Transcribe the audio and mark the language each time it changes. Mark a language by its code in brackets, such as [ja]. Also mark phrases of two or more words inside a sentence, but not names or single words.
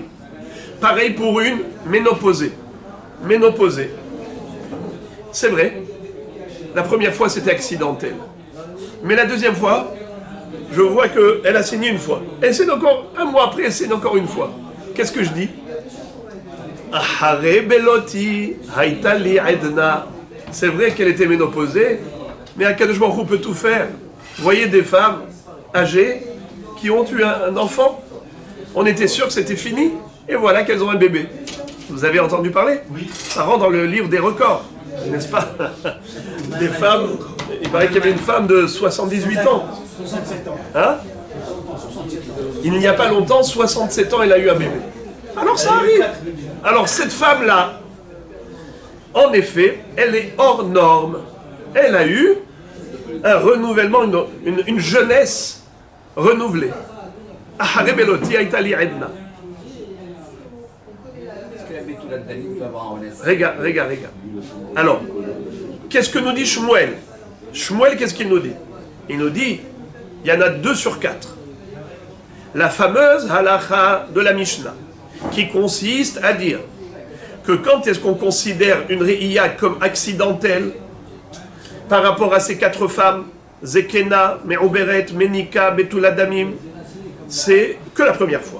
[fr] Pareil pour une ménopausée. Ménopausée. C'est vrai. La première fois, c'était accidentel. Mais la deuxième fois, je vois qu'elle a saigné une fois. Elle saigne encore, un mois après, elle saigne encore une fois. Qu'est-ce que je dis? [he] אחרי בלותי היתה לי עדנה. [fr] C'est vrai qu'elle était ménopausée, mais [he] הקדוש ברוך הוא [fr] peut tout faire. Vous voyez des femmes âgées qui ont eu un enfant. On était sûr que c'était fini, et voilà qu'elles ont un bébé. Vous avez entendu parler? Oui. Ça rentre dans le livre des records, n'est-ce pas? Des femmes, il paraît qu'il y avait une femme de 78 ans. 67 ans. Hein? Il n'y a pas longtemps, 67 ans, elle a eu un bébé. Alors ça arrive. Alors cette femme-là, en effet, elle est hors norme. Elle a eu un renouvellement, une jeunesse renouvelée. [he] אחרי בלותי היתה לי עדנה. [fr] Regarde. Alors, qu'est-ce que nous dit Shmuel? Shmuel, qu'est-ce qu'il nous dit? Il nous dit, il y en a 2 sur 4. La fameuse halacha de la Mishnah, qui consiste à dire que quand est-ce qu'on considère une réia comme accidentelle par rapport à ces 4 femmes, [he] זקנה, מעוברת, מניקה, בתולה דמים, [fr] c'est que la première fois.